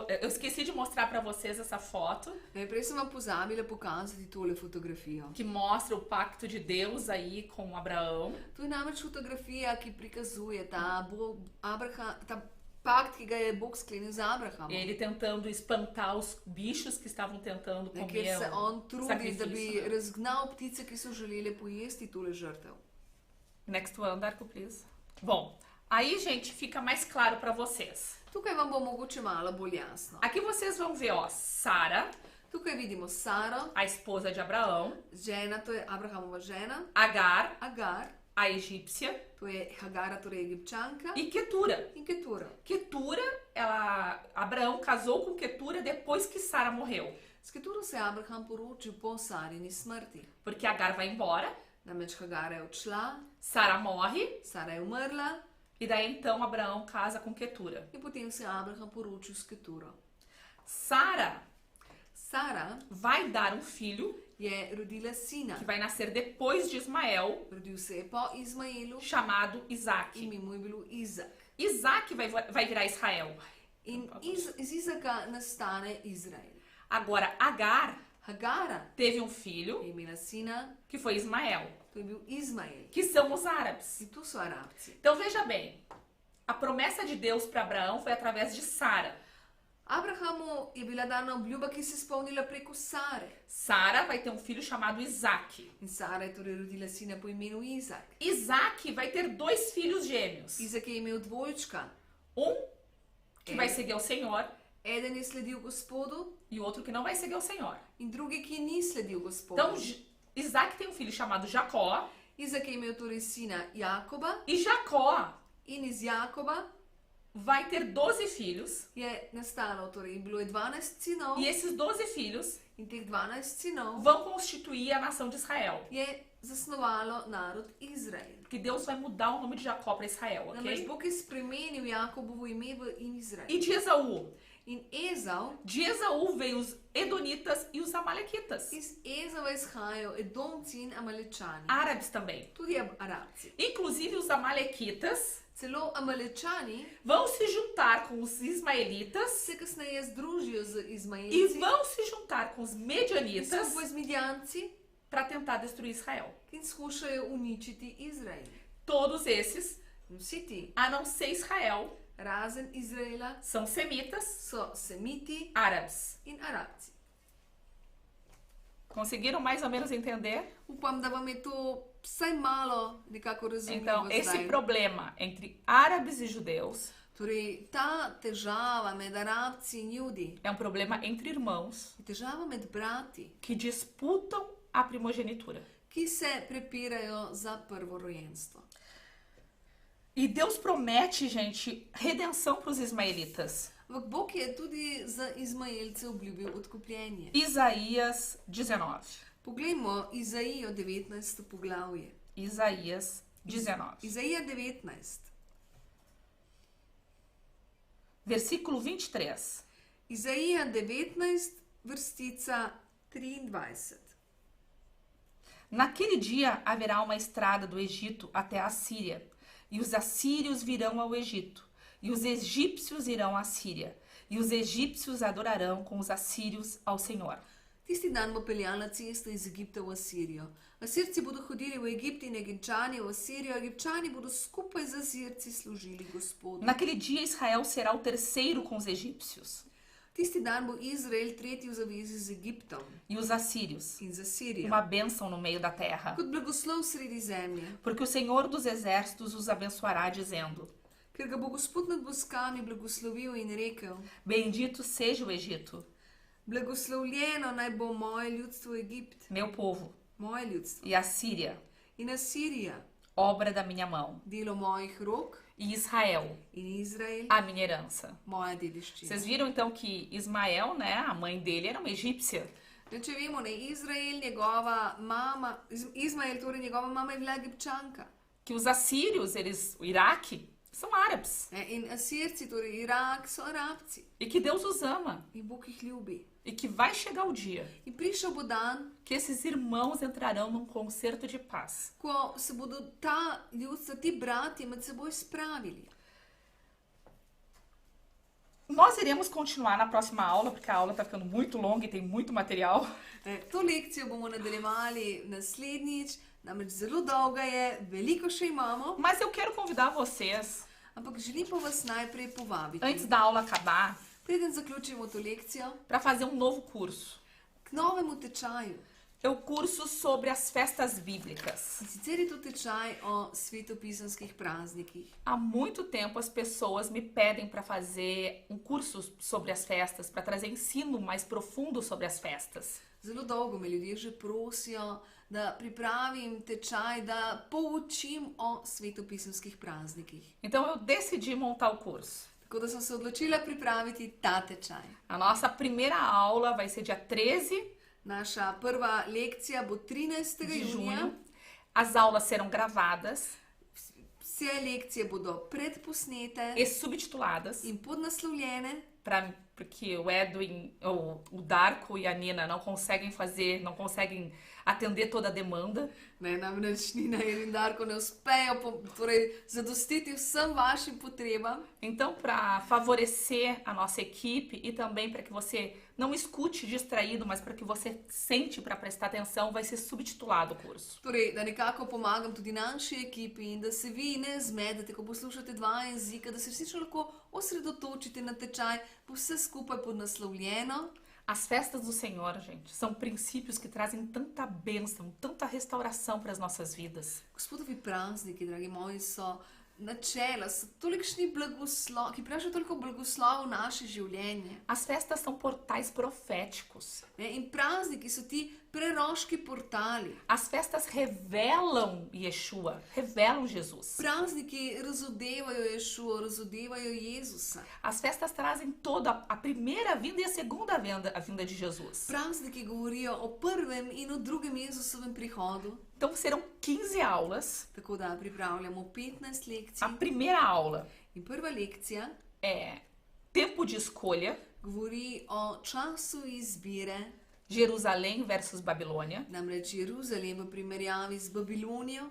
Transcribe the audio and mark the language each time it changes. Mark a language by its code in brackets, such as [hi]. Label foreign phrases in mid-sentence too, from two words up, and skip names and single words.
[pt] Eu esqueci de mostrar pra vocês essa foto [sl] Prej sem vam pozabila pokazati tole fotografijo. [pt] que mostra o pacto de Deus aí com Abraão. [sl] To je namreč fotografija, ki prikazuje ta pakt, ki ga je Bog sklenil z Abrahamom. [pt] Ele tentando espantar os bichos que estavam tentando [sl] Kjer [pt] comer [sl] se on trudi, da bi [pt] sacrifício. Né? [sl] razgnal ptice, ki so želeli pojesti tole žrtev. [en] Next one, Darko, please. [pt] Bom, aí, gente, fica mais claro pra vocês. [sl] Tukaj vam bo mogoče malo bolj jasno. [pt] Aqui vocês vão ver, ó, Sara, [sl] Tukaj vidimo Saro, [pt] a esposa de Abraão, [sl] žena, to je Abrahamova žena, [pt] Agar, [sl] Agar, [pt] a egípcia, [sl] to je Hagara, torej Egipčanka, [pt] e Quetura. [sl] in Ketura. [pt] Quetura, Abraão casou com Quetura depois que Sara morreu, [sl] S Keturo se je Abraham poročil po Sarini smrti. [pt] porque Agar vai embora, [sl] Namreč Hagara je odšla, [pt] Sara morre, [sl] Sara je umrla [pt] e daí então Abraão casa com Quetura. [sl] in potem se je Abraham poročil s Keturo. [pt] Sara [sl] Sara [pt] vai dar um filho [sl] je rodila sina. [pt] que vai nascer depois de Ismael, [sl] Rodil se je po Izmaelu, [pt] chamado Isaac. [sl] ime mu je bilo Izak. [pt] Isaac vai virar Israel. [sl] In iz Izaka nastane Izrael. [pt] Agora, Agar [sl] Hagara [pt] teve um filho [sl] je imela sina, [pt] que foi Ismael, [sl] to je bil Izmael. [pt] que são os árabes. [sl] In to so Arabci. [pt] Então veja bem, a promessa de Deus para Abraão foi através de Sara. [sl] Abrahamu je bila dana obljuba, ki se je spomnila preko Sare. [pt] Sara vai ter um filho chamado Isaac. [sl] In Sara je torej rodila sina po imenu Izak. [pt] Isaac vai ter dois filhos gêmeos. [sl] Izak je imel dvojčka. [pt] Um que vai seguir ao Senhor [sl] Eden je sledil Gospodu [pt] e o outro que não vai seguir ao Senhor. [sl] in drugi, ki ni sledil Gospodu. [pt] Então, Isaac tem um filho chamado Jacó. [sl] Izak je imel torej sina Jakoba [pt] E Jacó [sl] in iz Jakoba [pt] vai ter 12 filhos. [sl] je nastalo, torej bilo je 12 sinov [pt] E esses 12 filhos [sl] in teh 12 sinov [pt] vão constituir a nação de Israel. [sl] je zasnovalo narod Izrael. [pt] Porque Deus vai mudar o nome de Jacó para Israel, [sl] Namreč [pt] ok? [sl] Bog je spremenil Jakobovo ime v Izrael. [pt] E de Esaú? [sl] In Ezau, [pt] De Esaú veio os Edonitas e os Amalequitas. [sl] iz Ezava izhajajo Edomci in Amalečani. [pt] Árabes também. [sl] Tudi Arabci. [pt] Inclusive os Amalequitas [sl] Celo Amalečani [pt] vão se juntar com os Ismaelitas [sl] se kasneje združijo z [pt] e [sl] Izmaelci [pt] vão se juntar com os [sl] in [pt] Medianitas [sl] skupaj z Midjanci, [pt] para tentar destruir Israel. [sl] ki skušajo uničiti Izrael. [pt] Todos esses, [sl] In vsi ti, [pt] a não ser Israel, [sl] razen Izraela, [pt] são semitas [sl] so Semiti [pt] árabes. [sl] in Arabci. [pt] Conseguiram mais ou menos entender? [sl] Upam, da vam je to vsaj malo nekako razumljivo [pt] Então, esse [sl] zdaj. [pt] problema entre árabes e judeus [sl] Torej, ta težava med Arabci in Judi [pt] é um problema entre irmãos [sl] je težava med brati, [pt] que disputam a primogenitura. [sl] ki se prepirajo za prvorojenstvo. [pt] E Deus promete, gente, redenção para os ismaelitas. [sl] Ampak Bog je tudi za Izmaelce obljubil odkupljenje. [pt] Isaías 19. [sl] Poglejmo Izaijo 19. poglavje. [pt] Isaías 19. [sl] Izaija 19. [pt] Versículo 23. [sl] Izaija 19, vrstica 23. [pt] Naquele dia haverá uma estrada do Egito até a Síria, e os assírios virão ao Egito, e os egípcios irão à Síria, e os egípcios adorarão com os assírios ao Senhor. [sl] Tisti dan bo peljala cesta iz Egipta v Asirijo. Asirci bodo hodili v Egipt in Egipčani v Asirijo, Egipčani bodo skupaj z Asirci služili Gospodu. [pt] Naquele dia Israel será o terceiro com os egípcios, [sl] Tisti dan bo Izrael tretji v zavezi z Egiptom [pt] e os assírios [sl] in z Asirijo. [pt] uma bênção no meio da terra, [sl] Kot blagoslov sredi zemlje, [pt] porque o Senhor dos exércitos os abençoará, dizendo: [sl] ker ga bo Gospod nad boskami blagoslovil in rekel: [pt] Bendito seja o Egito, [sl] Blagoslovljeno naj bo moje ljudstvo Egipt, [pt] meu povo, [sl] moje ljudstvo. [pt] e a Síria, [sl] In Asirija, [pt] obra da minha mão, [sl] delo mojih rok, [pt] e Israel, [sl] in Izrael, [pt] a minha herança. [sl] moja dediščina. [pt] Vocês viram então que Ismael, né, a mãe dele era uma egípcia. [sl] Če vemo, ne, Izrael, njegova mama, Izmael, torej njegova mama je bila Egipčanka. [pt] Que os assírios, eles, o Iraque, são árabes. [sl] In Asirci, torej Irak, so Arabci. [pt] E que Deus os ama. [sl] In Bog jih ljubi. [pt] E que vai chegar o dia [sl] In prišel bo dan, [pt] que esses irmãos entrarão num concerto de paz. [sl] ko se bodo ta ljudstva, ti brati med seboj spravili. [pt] Nós iremos continuar na próxima aula, porque a aula está ficando muito longa e tem muito material. [sl] To lekcijo bomo nadaljevali naslednjič, namreč zelo dolga je, veliko še imamo, [pt] Mas eu quero convidar vocês, [sl] ampak želim pa vas najprej povabiti, [pt] antes da aula acabar, [sl] preden zaključimo to lekcijo, [pt] para fazer um novo curso. [sl] k novemu tečaju. [pt] É o curso sobre as festas bíblicas. [sl] In sicer je to tečaj o svetopisanskih praznikih. [pt] Há muito tempo as pessoas me pedem para fazer um curso sobre as festas, para trazer ensino mais profundo sobre as festas. [sl] Zelo dolgo me ljudje že prosijo, da pripravim tečaj, da poučim o svetopisanskih praznikih. [pt] Então eu decidi montar o curso. [sl] Tako da sem se odločila pripraviti ta tečaj. [pt] A nossa primeira aula vai ser dia 13 [sl] Naša prva lekcija bo 13. [pt] de [sl] junija. [pt] junho. As aulas serão gravadas [sl] Vse lekcije bodo predposnete [pt] e subtituladas, [sl] in podnaslovljene, [pt] porque o Edwin, o Darko e a Nina não conseguem atender toda a demanda. [sl] ne, namreč Nina in Darko ne uspejo zadostiti vsem vašim potrebam. [pt] Então, para favorecer a nossa equipe e também para que você não escute distraído, mas para que você sente para prestar atenção, vai ser subtitulado o curso. [sl] Torej, da nekako pomagam tudi naši ekipi in da se vi ne zmedete, ko poslušate dva jezika, da se resnično lahko osredotočite na tečaj, bo vse skupaj podnaslovljeno. [pt] As festas do Senhor, gente, são princípios que trazem tanta bênção, tanta restauração para as nossas vidas. [sl] Gospodovi prazniki, dragi moji, so načela, so tolikšni blagoslov, ki prinašajo toliko blagoslov v naše življenje. [pt] As festas são portais proféticos. [sl] Ne? In prazniki so ti preroški portali. [pt] As festas revelam Yeshua, revelam Jesus. [sl] Prazniki razodevajo Ješuo, razodevajo Jezusa. [pt] As festas trazem toda a primeira vinda e a segunda vinda, a vinda de Jesus. [sl] Prazniki govorijo o prvem in o drugem Jezusovem prihodu. [pt] Então serão 15 aulas. [sl] Tako da pripravljamo 15 lekcij. [pt] A primeira aula [sl] In prva lekcija [pt] é tempo de escolha, [sl] govori o času izbire, [pt] Jerusalém versus Babilônia. [sl] namreč Jeruzalem v primerjavi z Babilonijo.